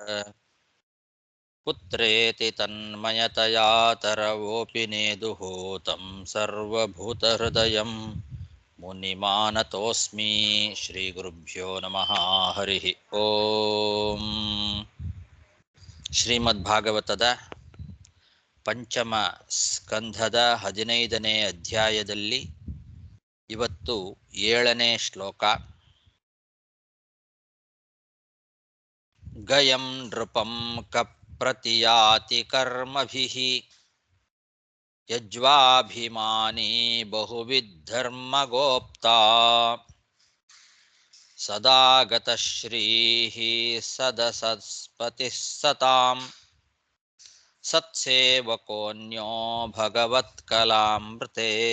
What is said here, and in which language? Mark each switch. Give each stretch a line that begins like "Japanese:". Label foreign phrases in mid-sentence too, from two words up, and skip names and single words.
Sanskrit: ಪುತ್ರೇತಿ ತನ್ಮಯತಯಾ ತರವೋಪಿ ನೇದುಃ तं ಸರ್ವಭೂತಹೃದಯಂ ಮುನಿಮಾನತೋಸ್ಮಿ. ಶ್ರೀ ಗುರುಭ್ಯೋ ನಮಃ. ಹರಿ ಓಂ.
Kannada: ಶ್ರೀಮದ್ಭಾಗವತದ ಪಂಚಮ ಸ್ಕಂಧದ 15ನೇ ಅಧ್ಯಾಯದಲ್ಲಿ ಇವತ್ತು 7ನೇ ಶ್ಲೋಕ.
Sanskrit: ಗಯಂ ನೃಪಂ ಕಪ್ರತಿಯಾತಿ ಕರ್ಮಭಿಃ ಯಜ್ವಾಭಿಮಾನಿ ಬಹುವಿಧರ್ಮಗೋಪ್ತಾ ಸದಾಗತಶ್ರೀಃ ಸದಸತ್ಪತಿಃ ಸತಾಂ ಸತ್ಸೇವಕೋನ್ಯೋ ಭಗವತ್ಕಲಾಮೃತೆ.